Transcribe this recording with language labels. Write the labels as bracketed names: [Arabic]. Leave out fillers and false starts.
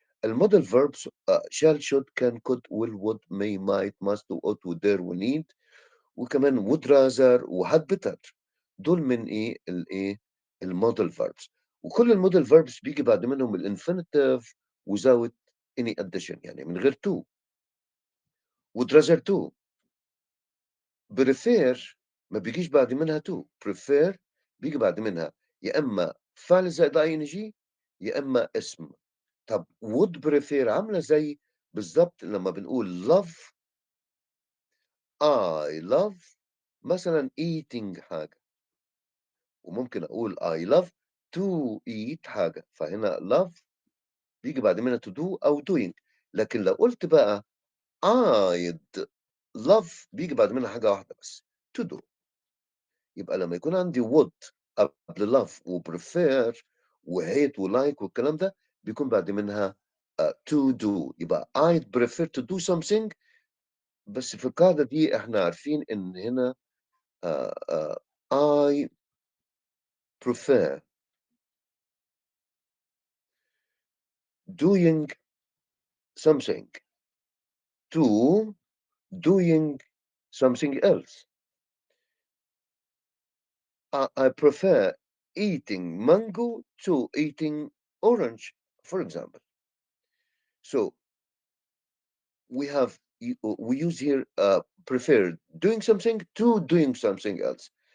[English] الmodal verbs shall should can could will would may might must ought dare need، وكمان would rather وhad better. [Arabic] دول من الإيه الmodal verbs. وكل الmodal verbs بيجي بعد منهم الinfinitive without any addition، يعني من غير to. [English] would rather to. [Arabic] prefer ما بيجيش بعد منها to. prefer بيجي بعد منها يا إما فعل زائد ing يا إما اسم. طب would prefer عاملة زي بالضبط لمّا بنقول love. [English] I love مثلًا eating [Arabic] حاجة، وممكن أقول [English] I love to eat حاجة. [Arabic] فهنا love بييجي بعد منها to do أو doing. لكن لو قُلت بقى I'd love بييجي بعد منها حاجة واحدة بس to do. يبقى لمّا يكون عندي would قبل love وprefer وhate وlike والكلام ده، بيكون بعد منها to do. [English] يبقى I'd prefer to do something. [Arabic] بس في القاعدة دي إحنا عارفين إن هنا آآ [English] I prefer doing something to doing something else. I prefer eating mango to eating orange, for example. So we use here prefer doing something to doing something else.